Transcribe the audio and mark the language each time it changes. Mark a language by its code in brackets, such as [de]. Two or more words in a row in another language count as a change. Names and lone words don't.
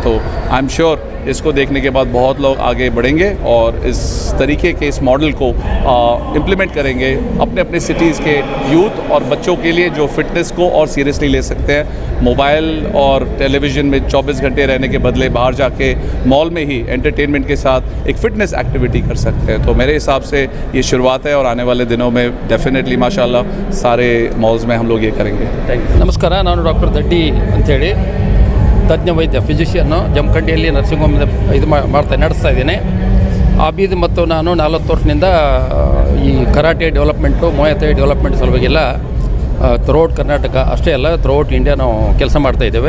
[hi] तो [en] I am sure [hi] इसको देखने के बाद बहुत लोग आगे बढ़ेंगे और इस तरीके के इस मॉडल को इम्प्लीमेंट करेंगे अपने अपने सिटीज़ के यूथ और बच्चों के लिए, जो फिटनेस को और सीरियसली ले सकते हैं। मोबाइल और टेलीविज़न में 24 घंटे रहने के बदले बाहर जाके मॉल में ही एंटरटेनमेंट के साथ एक [en] fitness activity [hi] कर सकते हैं। तो मेरे हिसाब से ये शुरुआत है और आने वाले दिनों में डेफिनेटली माशाल्लाह सारे मॉल्स में हम लोग ये करेंगे। [en] thank you. [kn] ನಮಸ್ಕಾರ, ನಾನು ಡಾಕ್ಟರ್ ದಡ್ಡಿ ಅಂಥೇಳಿ ತಜ್ಞ ವೈದ್ಯ ಫಿಸಿಷಿಯನ್ನು ಜಮಖಂಡಿಯಲ್ಲಿ [en] nursing home [kn] ನಡೆಸ್ತಾ ಇದ್ದೀನಿ. ಆಬೀದ್ ಮತ್ತು ನಾನು 40 ವರ್ಷದಿಂದ ಈ [en] karate development Muay Thai development [kn] ಸಲುವಾಗಿಲ್ಲ ಥ್ರೂಔಟ್ ಕರ್ನಾಟಕ ಅಷ್ಟೇ ಅಲ್ಲ ಥ್ರೂಔಟ್ ಇಂಡಿಯಾ ನಾವು ಕೆಲಸ ಮಾಡ್ತಾಯಿದ್ದೇವೆ.